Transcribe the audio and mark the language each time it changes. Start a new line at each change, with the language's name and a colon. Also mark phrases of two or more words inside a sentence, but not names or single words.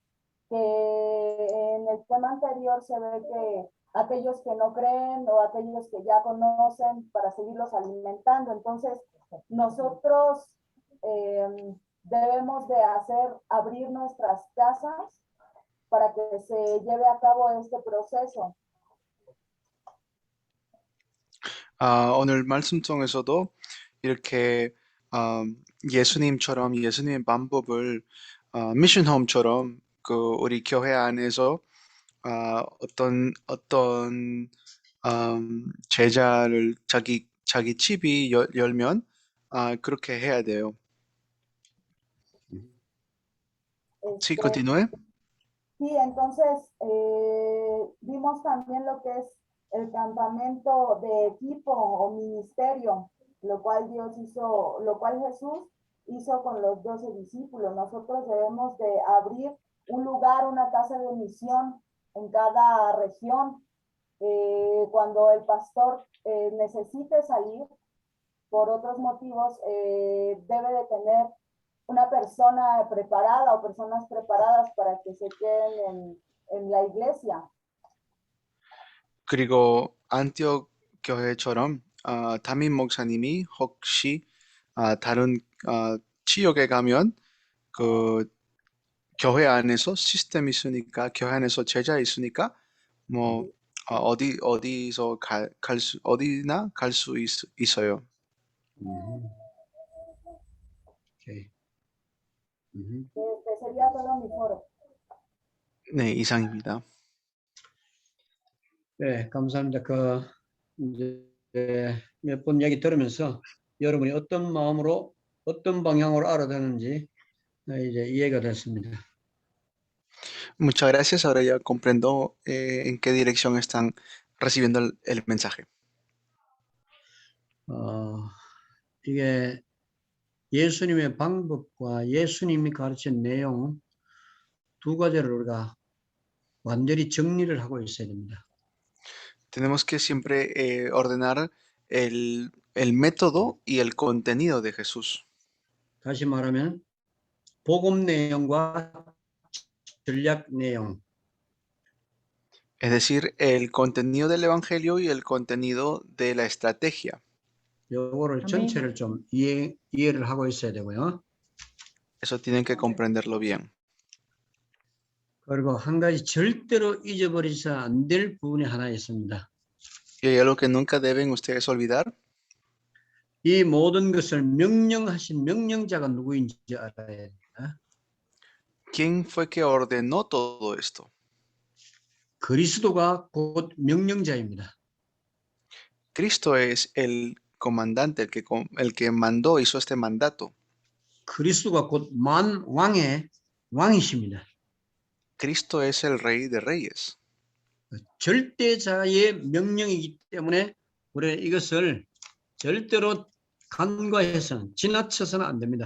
Spanish: Que en el tema anterior se ve que aquellos que no creen o aquellos que ya conocen, para seguirlos alimentando. Entonces, nosotros debemos de abrir nuestras casas para que se lleve a cabo este proceso.
Korean: 오늘 말씀 통해서도 이렇게 예수님처럼 예수님의 방법을 미션홈처럼 그 우리 교회 안에서 어떤 제자를 자기 집이 열면 그렇게 해야 돼요.
Spanish: Sí, continúe. Sí, entonces vimos también lo que es el campamento de equipo o ministerio, lo cual Jesús hizo con los 12 discípulos. Nosotros debemos de abrir un lugar, una casa de misión en cada región. Cuando el pastor necesite salir por otros motivos, debe de tener una persona preparada o personas preparadas para que se queden en la iglesia.
Korean: 그리고 안티옥 교회처럼 담임 목사님이 혹시 다른 지역에 가면 그 교회 안에서 시스템이 있으니까 교회 안에서 제자 있으니까 뭐 어디서 어디나 갈 수 있어요. 오케이.
Spanish: Sería todo mi foro.
Korean: 네, 이상입니다. 네, 감사합니다. 이제 몇 번 얘기 들으면서 여러분이 어떤 마음으로 어떤 방향으로 알아듣는지 이제 이해가 됐습니다.
Spanish: Muchas gracias. Ahora ya comprendo en qué dirección están recibiendo el mensaje.
Korean: 이게 예수님의 방법과 예수님이 가르친 내용 두 가지를 우리가 완전히 정리를 하고 있어야 됩니다.
Spanish: Tenemos que siempre ordenar el método y el contenido de Jesús.
Korean: 다시 말하면 복음 내용과 전략 내용.
Spanish: Es decir, el contenido del evangelio y el contenido de la estrategia.
Korean: 요거를 전체를 좀 이해를 하고 있어야 되고요.
Spanish: Eso tienen que comprenderlo bien.
Korean: 그리고 한 가지 절대로 잊어버리지 안 될 부분이 하나 있습니다.
Spanish: Y hay algo que nunca deben ustedes olvidar.
Korean: 이 모든 것을 명령하신 명령자가 누구인지 알아야 됩니다.
Spanish: ¿Quién fue que ordenó todo esto?
Korean: 그리스도가 곧 명령자입니다.
Spanish: Cristo es el comandante, el que mandó, hizo este mandato.
Korean: 그리스도가 곧 만왕의 왕이십니다.
Spanish: Cristo es el Rey de Reyes.
Korean: 절대자의 명령이기 때문에 우리는 이것을 절대로 간과해서는 지나쳐서는 안 됩니다.